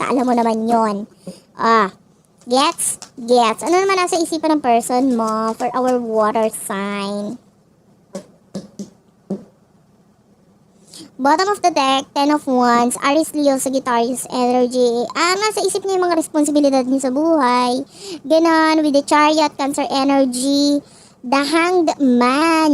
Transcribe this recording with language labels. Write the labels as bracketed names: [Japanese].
[Filipino] Alam mo naman yon. Gets? Ano naman nasa isipan ng person mo [English] for our water sign? Bottom of the deck, 10 of Wands, Aries, Leo, Sagittarius, energy. [Filipino] Nasa isip niya yung mga responsibilidad niya sa buhay. [English] Ganon, with the Chariot, Cancer energy, the Hanged Man.